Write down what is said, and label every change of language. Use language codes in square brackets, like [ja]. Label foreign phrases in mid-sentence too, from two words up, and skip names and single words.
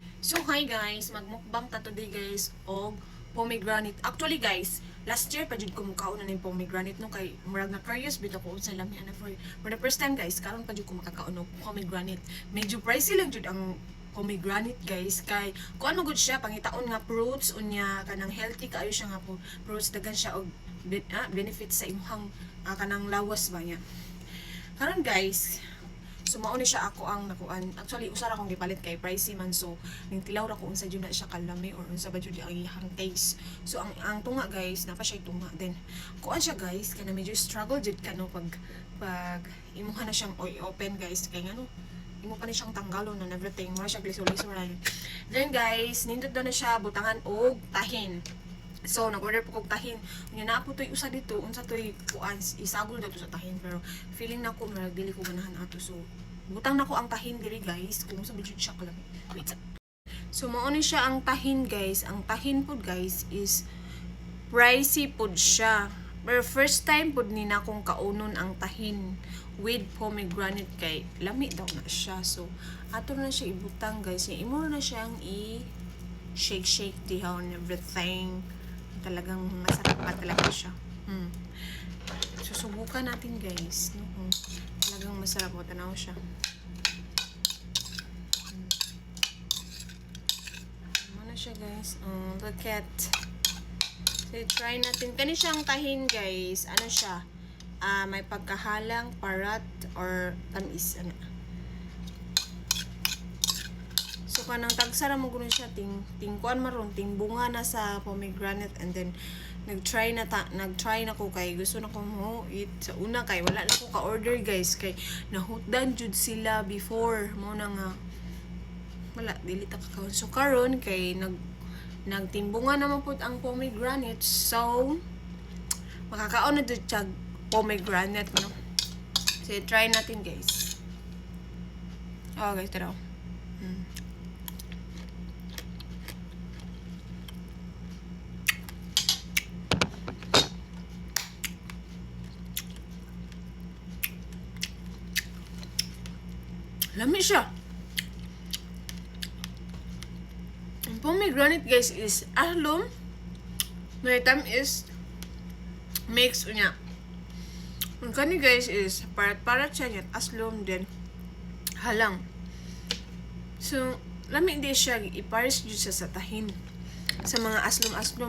[ceb] So [en] hi guys, [ceb] magmukbang ta today guys og pomegranate. Actually guys, [en] last year [ceb] pa jud ko mukaon na ning pomegranate no kay murag na curious bitaw ko unsa lami ana [en] for the first time [ceb] guys, karon pa jud ko makakaon og pomegranate. Medyo pricey lang jud ang pomegranate guys kay kung ano gud siya pangitaon nga fruits unya kanang healthy kaayo siya nga fruits dagan siya og benefits sa imong kanang lawas ba niya. Karon guys, so mao ni siya ako ang nakuan. Actually usa ra akong gipalit kay pricey man, so ning tilaw ra ko unsa jud na siya kalami or unsa ba jud ang iyang taste. So ang tunga guys, napa siya tunga din. Kuan siya guys, kana medyo struggle jud kano pag imuha na siyang open guys kay ngano imo pa ni siyang tanggalon [en] and everything. [ceb] Mura siya gliso-lisoran. Then guys, nindot daw na siya butangan og tahin. So, nag-order po kong tahin. Unya na po to'y usa dito. Unsa to'y kuan, isagol daw to sa tahin. Pero, feeling na ko, marag dili ko ganahan ato. So, butang na ko ang tahin diri guys. Kung sa budget siya kalami. Wait. So, mauni siya ang tahin guys. Ang tahin po guys is pricey po siya. Pero [en] first time [ceb] po ni na kong kaunon ang tahin with pomegranate kay lami daw na siya. So, ato na siya ibutang guys. Imo na siyang shake dihaw [en] and everything. [tl] Talagang masarap pa talaga siya. Susubukan natin guys. Talagang masarap po. Tanaw siya. Ano siya guys? [en] Look at. [ceb] So, [tl] try natin. [ceb] Kani siyang tahin guys. Ano siya? May pagkahalang parat or tamis. Ano? So kanang tagsara mo gud siya ting kuan maron ting bunga na sa pomegranate, and then nag-try na ko kay gusto na ko mo eat sa una kay wala na ko ka-order guys kay nahutdan jud sila before mo na nga wala dili ta kakaon. So karon kay nagtimbunga naman pud ang pomegranate, so makakaon na jud siya pomegranate no. [tl] So try natin guys. Oh guys, tara. [ceb] Lami siya. Ang pomegranate guys is ahlom. May tamis mix unya. Ang kani guys is parat siya niya aslom din halang. So lami di siya ipares jud sa tahin. Sa mga aslom-aslom.